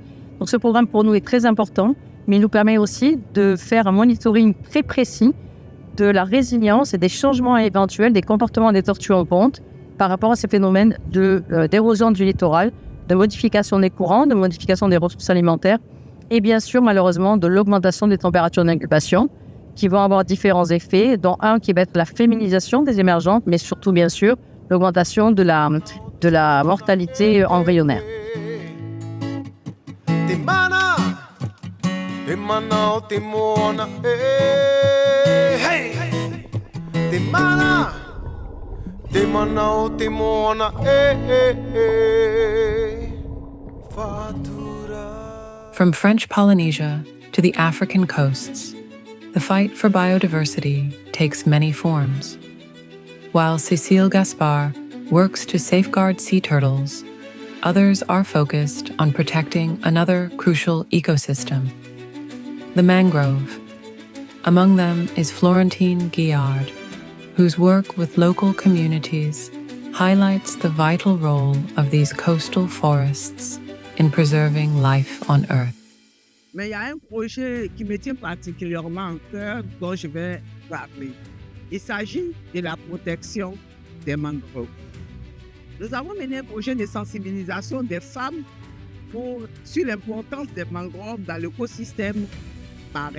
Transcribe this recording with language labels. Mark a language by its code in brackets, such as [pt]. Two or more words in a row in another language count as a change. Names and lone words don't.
[fr] Donc ce programme pour nous est très important, mais il nous permet aussi de faire un monitoring très précis de la résilience et des changements éventuels des comportements des tortues en ponte par rapport à ces phénomènes d'érosion du littoral, de modification des courants, de modification des ressources alimentaires et bien sûr, malheureusement, de l'augmentation des températures d'incubation qui vont avoir différents effets, dont un qui va être la féminisation des émergentes, mais surtout, bien sûr, l'augmentation de la mortalité embryonnaire. [ty] Te mana, te mana o te moana, hey. Te mana o te moana, [en] From French Polynesia to the African coasts, the fight for biodiversity takes many forms. While Cécile Gaspard works to safeguard sea turtles, others are focused on protecting another crucial ecosystem, the mangrove. Among them is Florentine Guillard, whose work with local communities highlights the vital role of these coastal forests in preserving life on Earth. [fr] Mais il y a un projet qui me tient particulièrement à cœur dont je vais parler. Il s'agit de la protection des mangroves. Nous avons mené un projet de sensibilisation des femmes sur l'importance des mangroves dans l'écosystème marin.